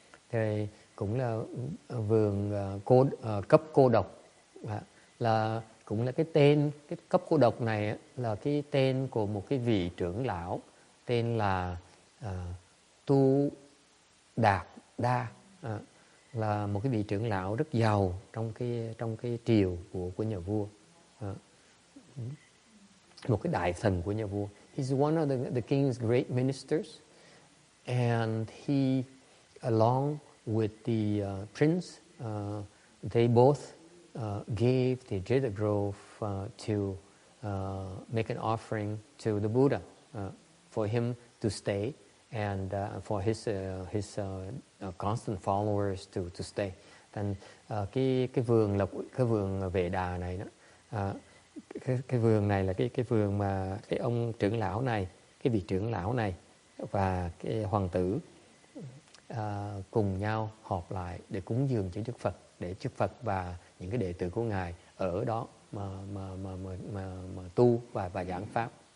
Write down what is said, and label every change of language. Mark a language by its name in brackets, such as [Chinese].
[Vietnamese] Thì cũng là vườn cấp cô độc, là cũng là cái tên, cái cấp cô độc này là cái tên của một cái vị trưởng lão tên là Tu Đạt Đa, là một cái vị trưởng lão rất giàu trong cái triều của nhà vua, một cái đại thần của nhà vua. [English] He's one of the king's great ministers, and he, along with the prince, they both gave the Jeta Grove to make an offering to the Buddha for him to stay and for his constant followers to stay. [Vietnamese] Thành cái vườn Vệ Đà này đó, cái vườn này là cái vườn mà cái ông trưởng lão này, cái vị trưởng lão này và cái hoàng tử cùng nhau họp lại để cúng dường cho Đức Phật, để Đức Phật và những cái đệ tử của ngài ở đó mà tu và giảng pháp.